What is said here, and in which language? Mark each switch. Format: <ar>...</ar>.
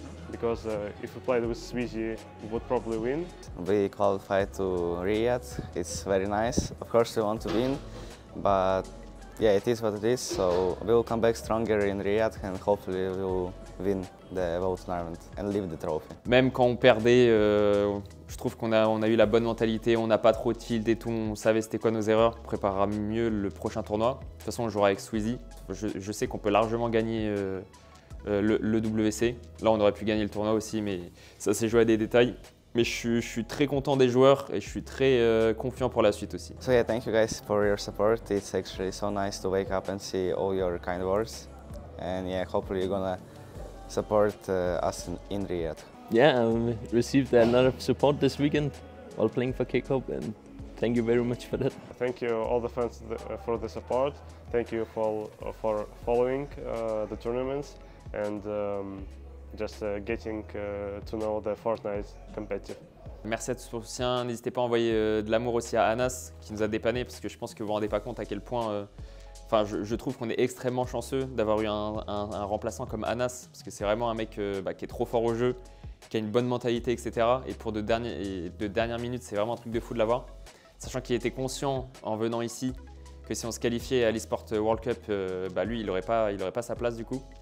<en>Because if we played with Sweezy, we would probably win. We qualified to Riyadh. It's very nice. Of course, we want to win, but yeah, it is what it is. So we will come back stronger in Riyadh, and hopefully we will win the World Tournament and leave the trophy.</en> <fr>Même quand on perdait, je trouve qu'on a eu la bonne mentalité, on n'a pas trop tilt et tout, on savait c'était quoi nos erreurs, on préparera mieux le prochain tournoi. De toute façon, on jouera avec Sweezy. Je sais qu'on peut largement gagner le WC. Là, on aurait pu gagner le tournoi aussi, mais ça s'est joué à des détails. Mais je suis très content des joueurs et je suis très confiant pour la suite aussi.</fr> <en>So yeah, thank you guys for your support. It's actually so nice to wake up and see all your kind words. And yeah, hopefully you're gonna support us in Riyadh. Yeah, I received a lot of support this weekend while playing for K-Cup, and thank you very much for that. Thank you all the fans for the support. Thank you for following the tournaments. And just getting to know the Fortnite competitive.</en> <fr>Merci à tous pour le soutien. N'hésitez pas à envoyer de l'amour aussi à Anas qui nous a dépanné parce que je pense que vous ne vous rendez pas compte à quel point. Je trouve qu'on est extrêmement chanceux d'avoir eu un remplaçant comme Anas parce que c'est vraiment un mec qui est trop fort au jeu, qui a une bonne mentalité, etc. Et pour de dernières minutes, c'est vraiment un truc de fou de l'avoir. Sachant qu'il était conscient en venant ici que si on se qualifiait à l'eSport World Cup, lui, il n'aurait pas sa place du coup.</fr>